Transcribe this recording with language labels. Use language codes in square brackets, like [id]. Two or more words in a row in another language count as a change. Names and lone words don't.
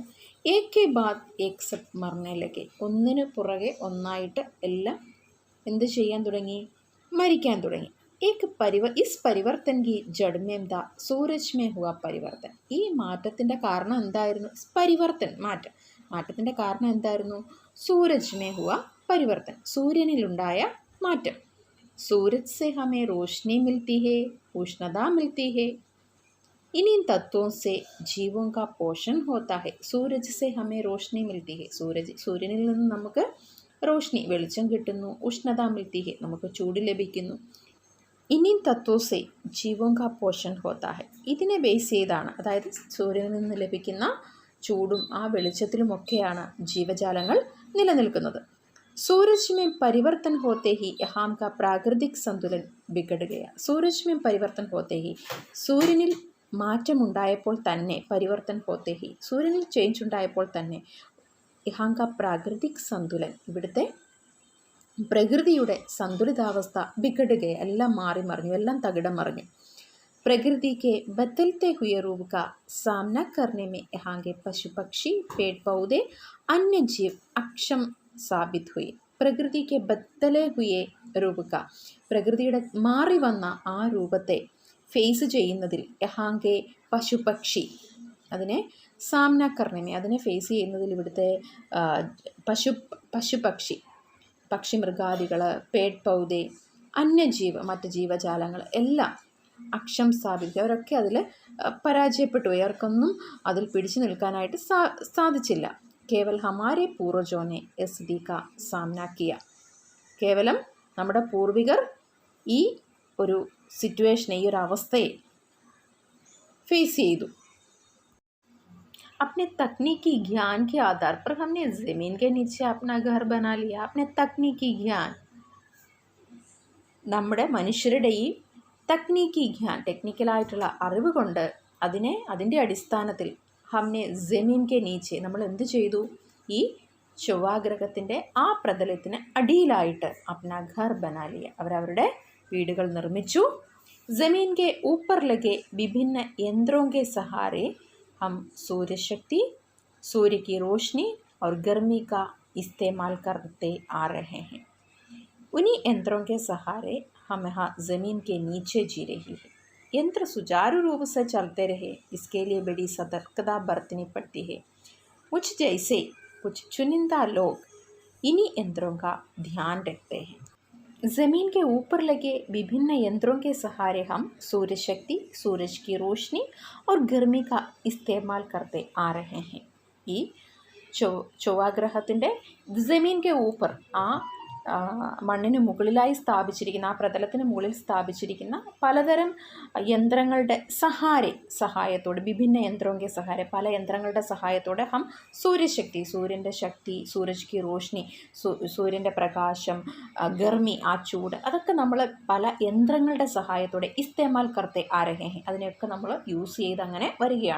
[hi] एक के बाद एक सब मरने लगे, [ml] ഒന്നിനു പുറകെ ഒന്നായിട്ട് എല്ലാം എന്ത് ചെയ്യാൻ തുടങ്ങി, മരിക്കാൻ തുടങ്ങി. [hi] इस परिवर्तन की जड़ में था सूरज में हुआ परिवर्तन, [ml] ഈ മാറ്റത്തിൻ്റെ കാരണം എന്തായിരുന്നു, [hi] പരിവർത്തൻ മാറ്റത്തിൻ്റെ കാരണം എന്തായിരുന്നു, सूरज में हुआ परिवर्तन, [ml] സൂര്യനിലുണ്ടായ മാറ്റം. [hi] सूरज से हमें रोशनी मिलती है, उष्णता मिलती है, इन्हीं तत्वों से जीवों का पोषण होता है. सूरज से हमें रोशनी मिलती है, [ml] സൂര്യനിൽ നിന്ന് നമുക്ക് റോഷ്നി വെളിച്ചം കിട്ടുന്നു, [hi] उष्णता मिलती है [ml] നമുക്ക് ചൂട് ലഭിക്കുന്നു. [hi] इन्हीं तत्वों से जीवों का पोषण होता है, [ml] ഇതിനെ ബേസ് ചെയ്താണ്, അതായത് സൂര്യനിൽ നിന്ന് ലഭിക്കുന്ന ചൂടും ആ വെളിച്ചത്തിലുമൊക്കെയാണ് ജീവജാലങ്ങൾ നിലനിൽക്കുന്നത്. [hi] सूरज में परिवर्तन होते ही यहाँ का प्राकृतिक संतुलन बिगड़ गया. सूरज में परिवर्तन होते ही, [ml] സൂര്യനിൽ മാറ്റമുണ്ടായപ്പോൾ തന്നെ, [hi] परिवर्तन होते ही [ml] സൂര്യനിൽ ചേഞ്ച് ഉണ്ടായപ്പോൾ തന്നെ, [hi] यहाँ का प्राकृतिक संतुलन [ml] ഇവിടുത്തെ പ്രകൃതിയുടെ സന്തുലിതാവസ്ഥ ബിഗടുകയെ എല്ലാം മാറി മറിഞ്ഞു, എല്ലാം തകിടം മറിഞ്ഞു. [hi] प्रकृति के बदलते हुए रूप का सामना करने में यहाँ के पशु पक्षी पेड़ पौधे अन्य जीव अक्षम साबित हुई. प्रकृति के बदले हुए रूप का, [ml] പ്രകൃതിയുടെ മാറി വന്ന ആ രൂപത്തെ ഫേസ് ചെയ്യുന്നതിൽ, [hi] यहाँ के पशुपक्षी [ml] അതിനെ [hi] सामना करने में [ml] അതിനെ ഫേസ് ചെയ്യുന്നതിൽ ഇവിടുത്തെ പശുപക്ഷി പക്ഷി മൃഗാദികൾ, [hi] पेड़ पौधे, [ml] അന്യജീവ മറ്റ് ജീവജാലങ്ങൾ എല്ലാം അക്ഷം സ്ഥാപിക്കുക, അവരൊക്കെ അതിൽ പരാജയപ്പെട്ടു പോയി, അവർക്കൊന്നും അതിൽ പിടിച്ചു നിൽക്കാനായിട്ട് സാധിച്ചില്ല. [hi] केवल हमारे पूर्वजों ने इस का सामना किया, [ml] കേവലം നമ്മുടെ പൂർവികർ ഈ ഒരു സിറ്റുവേഷനെ, ഈ ഒരു അവസ്ഥയെ ഫേസ് ചെയ്തു. [hi] अपने तकनीकी ज्ञान के आधार पर हमने ज़मीन के नीचे अपना घर बना लिया. अपने तकनीकी ज्ञान, [ml] നമ്മുടെ മനുഷ്യരുടെ ഈ [hi] तकनीकी ज्ञान, [ml] ടെക്നിക്കലായിട്ടുള്ള അറിവ് കൊണ്ട് അതിൻ്റെ അടിസ്ഥാനത്തിൽ [hi] हमने ज़मीन के नीचे [ml] നമ്മൾ എന്ത് ചെയ്തു, ഈ ചൊവ്വാഗ്രഹത്തിൻ്റെ ആ പ്രതലത്തിന് അടിയിലായിട്ട് [hi] अपना घर बना लिया [ml] അവരവരുടെ വീടുകൾ നിർമ്മിച്ചു. [hi] ज़मीन के ऊपर लगे विभिन्न यंत्रों के सहारे हम सूर्य शक्ति, सूर्य की रोशनी और गर्मी का इस्तेमाल करते आ रहे हैं. उन्हीं यंत्रों के सहारे हम यहाँ ज़मीन के नीचे जी रही है. यंत्र सुचारू रूप से चलते रहे, इसके लिए बड़ी सतर्कता बरतनी पड़ती है. मुझ जैसे कुछ चुनिंदा लोग इन्हीं यंत्रों का ध्यान रखते हैं. ज़मीन के ऊपर लगे विभिन्न यंत्रों के सहारे हम सूर्य शक्ति, सूरज की रोशनी और गर्मी का इस्तेमाल करते आ रहे हैं. [ml] ഈ ചൊവ്വാഗ്രഹത്തിൻ്റെ [hi] ज़मीन के ऊपर [ml] മണ്ണിന് മുകളിലായി സ്ഥാപിച്ചിരിക്കുന്ന, ആ പ്രതലത്തിന് മുകളിൽ സ്ഥാപിച്ചിരിക്കുന്ന പലതരം യന്ത്രങ്ങളുടെ സഹായത്തോടെ, [hi] विभिन्न यंत्रों के सहाय [ml] പല യന്ത്രങ്ങളുടെ സഹായത്തോടെ [hi] हम सूर्यशक्ति, [ml] സൂര്യൻ്റെ ശക്തി, [hi] सूरज की रोशनी [ml] സൂര്യൻ്റെ പ്രകാശം, ഗർമി ആ ചൂട്, അതൊക്കെ നമ്മൾ പല യന്ത്രങ്ങളുടെ സഹായത്തോടെ [hi] इस्तेमाल करते आ रहे [ml] അതിനെയൊക്കെ നമ്മൾ യൂസ് ചെയ്ത് അങ്ങനെ വരികയാണ്.